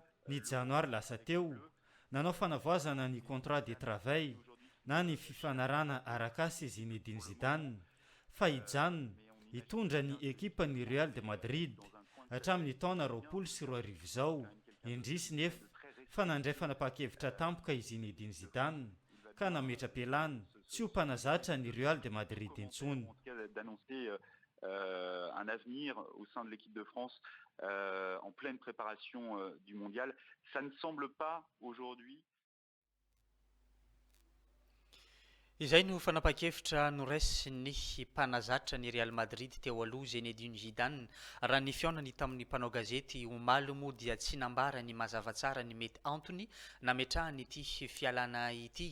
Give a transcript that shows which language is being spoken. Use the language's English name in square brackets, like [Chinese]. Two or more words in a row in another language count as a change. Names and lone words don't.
[Malagasy] Ny janoary lasa teo nanao fanavoazana ny [French] contrat de travail [Malagasy] na ny fifanarana arakasy Zinedine Zidane fa hijanona hitondra ny ekipa ny Real de Madrid hatramin'ny taona 2020 zao. Indrisy nefa fa nandray fanapa-kevitra tampoka i Zinedine Zidane ka nametra-pialana tsy ho mpanazatra ny Real de Madrid intsony. [French] Un avenir au sein de l'équipe de France en pleine préparation du mondial. Ça ne semble pas aujourd'hui. [Malagasy] Izay no fanapa-kevitra noraisiny mpanazatra ny Real Madrid teo aloha Zinedine Zidane. Raha ny fiaonany tamin'ny mpanao gazety omaly moa dia tsy nambara ny mazava tsara ny mety antony nametrahany ity fialana ity.